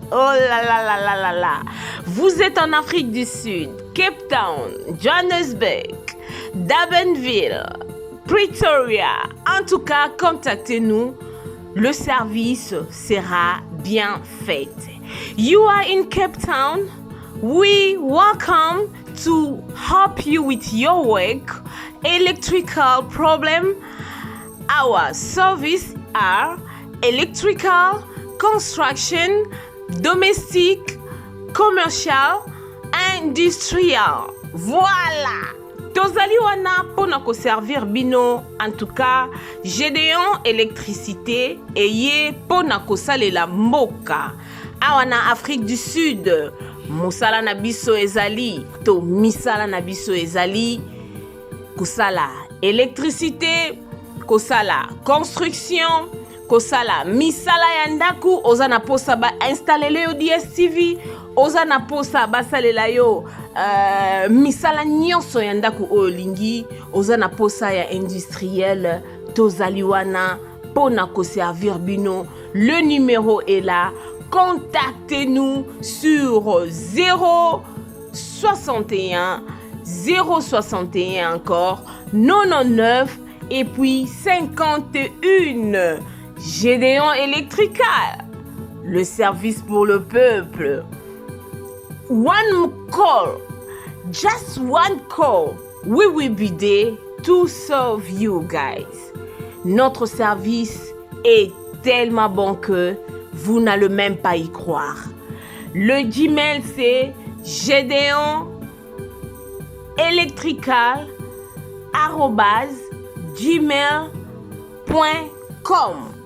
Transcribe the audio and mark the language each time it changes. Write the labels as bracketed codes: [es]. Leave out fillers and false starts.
[fr] Oh là là là là là là. Vous êtes en Afrique du Sud, Cape Town, Johannesburg, Durbanville, Pretoria. En tout cas, contactez-nous. Le service sera bien fait. [en] You are in Cape Town. We welcome to help you with your work, electrical problem. Our service are electrical, construction, domestic, commercial, industrial. [ln] Voilà. Tozali wana pona ko servir bino. [fr] En tout cas, [ln] Gédéon électricité eye pona ko salela mboka. Awana Afrique du Sud. Musala na biso ezali to misala na biso ezali kusala électricité kosala construction, kosala misala ya ndaku, oza na posa ba installele yo DSTV, oza na posa basalela yo misala nyonso ya ndaku oyo lingi, oza na posa ya industriel, tozali wana pona ko servir bino. [fr] Le numéro est là. Contactez-nous sur 061 061 encore 99 et puis 51. Gédéon Electrical, le service pour le peuple. [en] One call, just one call, we will be there to serve you guys. [fr] Notre service est tellement bon que vous n'allez même pas y croire. Le Gmail c'est gedeonelectrical@gmail.com.